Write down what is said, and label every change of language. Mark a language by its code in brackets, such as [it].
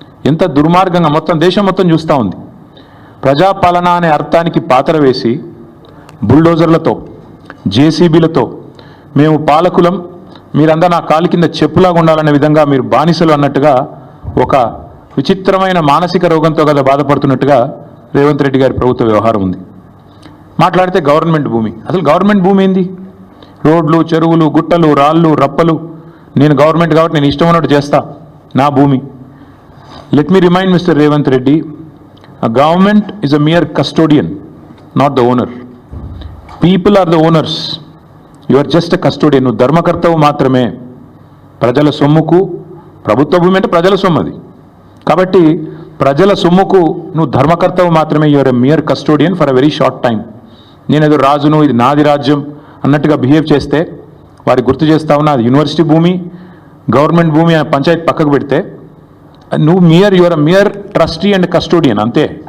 [te] ఎంత దుర్మార్గంగా మొత్తం దేశం మొత్తం చూస్తూ ఉంది. ప్రజాపాలన అనే అర్థానికి పాతర వేసి బుల్డోజర్లతో, జేసీబీలతో మేము పాలకులం, మీరందరూ నా కాలి కింద చెప్పులాగా ఉండాలనే విధంగా మీరు బానిసలు అన్నట్టుగా, ఒక విచిత్రమైన మానసిక రోగంతో కదా బాధపడుతున్నట్టుగా రేవంత్ రెడ్డి గారి ప్రభుత్వ వ్యవహారం ఉంది. మాట్లాడితే గవర్నమెంట్ భూమి, అసలు గవర్నమెంట్ భూమి ఏంది? రోడ్లు, చెరువులు, గుట్టలు, రాళ్ళు, రప్పలు, నేను గవర్నమెంట్ కాబట్టి నేను ఇష్టం ఉన్నట్టు చేస్తా, నా భూమి. [en] let me remind mister [te] Revanth Reddy, [en] A government is a mere custodian, not the owner. People are the owners. You are just a custodian. [te] నువ్వు ధర్మకర్తవు మాత్రమే. ప్రజల సొమ్ముకు, ప్రభుత్వ భూమి అంటే ప్రజల సొమ్ము అది. కాబట్టి ప్రజల సొమ్ముకు నువ్వు ధర్మకర్తవు మాత్రమే. [en] You are a mere custodian for a very short time. [te] నేనేదో రాజును, ఇది నాది రాజ్యం అన్నట్టుగా బిహేవ్ చేస్తే వారికి గుర్తు చేస్తా ఉన్నా, అది యూనివర్సిటీ భూమి, గవర్నమెంట్ భూమి, పంచాయతీ పక్కకు పెడితే నువ్వు [en] you are a mere trustee and custodian [te] అంతే.